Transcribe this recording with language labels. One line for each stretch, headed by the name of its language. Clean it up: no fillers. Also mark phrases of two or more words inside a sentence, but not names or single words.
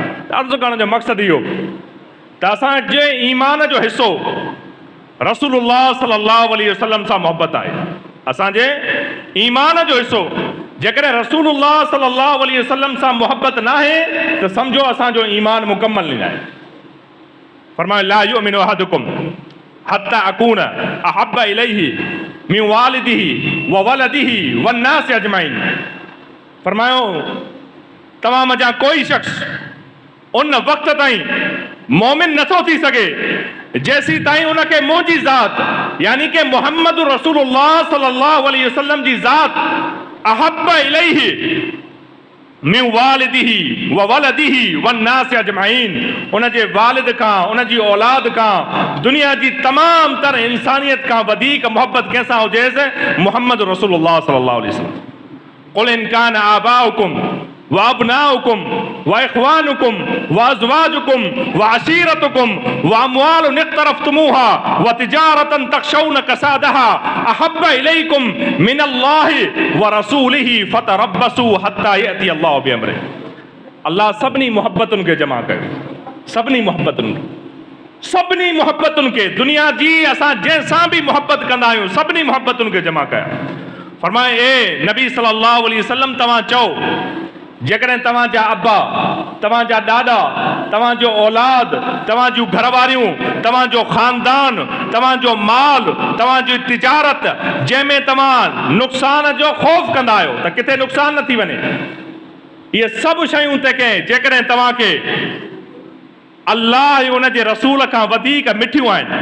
Sindhi: अर्ज़ु करण जो मक़सदु इहो त असांजे ईमान जो हिसो रसूलुल्लाह
Arabic: صلى الله عليه وسلم
Sindhi: सां मोहब्बत आहे। असांजे ईमान जो हिसो जेकॾहिं रसूलुल्लाह
Arabic: صلى الله عليه وسلم
Sindhi: सां मोहब्बत न आहे त सम्झो असांजो ईमान मुकम्मल न आहे।
Arabic: फरमायो لا يؤمن أحدكم حتى أكون أحب إليه من والده وولده والناس أجمعين.
Sindhi: फरमायो तव्हां मज़ा कोई शख़्स उन वक़्त ताईं मोमिन नथो थी सघे जेसी ताईं उनखे मुंहिंजी ज़ात यानी कि मुहम्मद रसूलुल्लाह
Arabic: صلى الله عليه وسلم
Sindhi: जी ज़ात
Arabic: أحب إليه من والده وولده والناس أجمعين,
Sindhi: उनजे वालिद खां, उनजी औलाद खां, दुनिया जी तमाम तर इंसानियत खां वधीक मोहब्बत कंहिंसां हुजेसि?
Arabic: محمد رسول الله صلى الله عليه وسلم. قل إن كان آباؤكم وأبناؤكم وإخوانكم وأزواجكم وعشيرتكم وأموال اقترفتموها وتجارة تخشون كسادها أحب إليكم من الله ورسوله فتربصوا حتى يأتي الله بأمره.
Sindhi: अल्लाह सभिनी मोहब्बतुनि खे जमा कयो, सभिनी मोहब्बतुनि खे, सभिनी मोहब्बतुनि खे। दुनिया जी असां जंहिंसां बि मोहब्बत कंदा आहियूं सभिनी मोहब्बतुनि खे जमा कया। फरमाए ए नबी
Arabic: صلى الله عليه وسلم
Sindhi: तव्हां चओ जेकॾहिं तव्हांजा अब्बा, तव्हांजा ॾाॾा, तव्हांजो औलाद, तव्हांजूं घरवारियूं, तव्हांजो ख़ानदान, तव्हांजो माल, तव्हांजी तिजारत जंहिंमें तव्हां नुक़सान जो ख़ौफ़ कंदा आहियो त किथे नुक़सान न थी वञे, इहे सभु शयूं ते कंहिं जेकॾहिं तव्हांखे अल्लाह ऐं उनजे रसूल खां वधीक मिठियूं आहिनि।